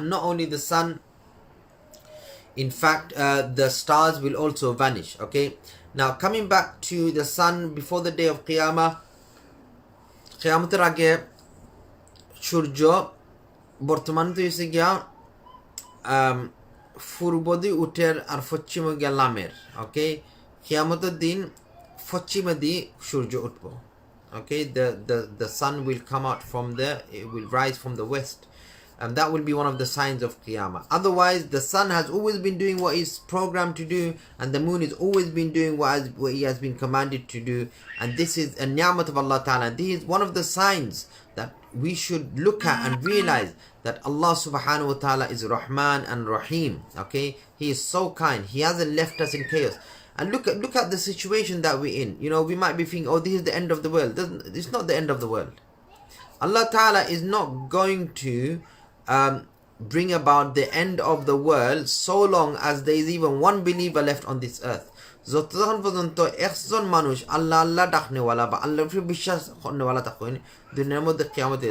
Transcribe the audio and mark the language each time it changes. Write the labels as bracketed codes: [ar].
[en] Not only the sun, in fact the stars will also vanish. Okay, now coming back to the sun before the day of Qiyamah, [bn] Qiyamater আগে সূর্য বর্তমান তো এসে গিয়া পূর্ব দিয়ে উঠের আর পশ্চিমে গিয়া লামের। ওকে, কিয়ামতের দিন পশ্চিমে দিয়ে সূর্য উঠবো। [en] Okay, the sun will come out from there, it will rise from the west. And that will be one of the signs of Qiyamah. Otherwise, the sun has always been doing what is programmed to do, and the moon has always been doing what he has been commanded to do. And this is a ni'mat of Allah Ta'ala. This is one of the signs that we should look at and realize that Allah Subhanahu wa Ta'ala is Rahman and Rahim. Okay, He is so kind. He hasn't left us in chaos. And look at the situation that we're in. You know, we might be thinking, oh, this is the end of the world. It's not the end of the world. Allah Ta'ala is not going to bring about the end of the world so long as there is even one believer left on this earth. [bn] যতক্ষণ পর্যন্ত একজন মানুষ আল্লাহ আল্লাহ ডাকনেওয়ালা বা আল্লাহর উপরে বিশ্বাস করনেওয়ালা থাকেন দুনিয়ার মধ্যে কিয়ামত।